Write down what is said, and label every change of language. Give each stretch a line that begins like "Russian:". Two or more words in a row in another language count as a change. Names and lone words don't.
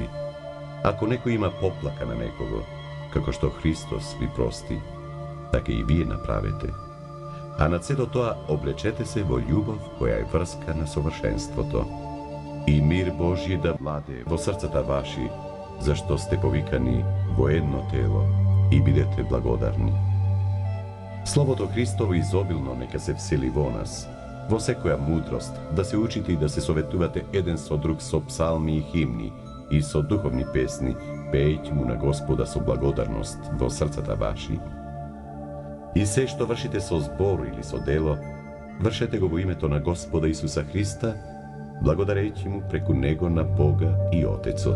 Macedonian: Ако некој има поплака на некого, како што Христос ви прости, така и вие направете. А над сето тоа облечете се во љубов која е врска на совршенството. И мир Божји да владее во срцата ваши, зашто сте повикани во едно тело и бидете благодарни. Слово то Христово изобилно нека се всели во нас, во секоја мудрост, да се учите и да се советувате еден со друг со псалми и химни и со духовни песни, пејќ му на Господа со благодарност во срцата ваши. И се што вршите со збору или со дело, вршете го во име то на Господа Исуса Христа, благодарејќи му преку Него на Бога и Отецот.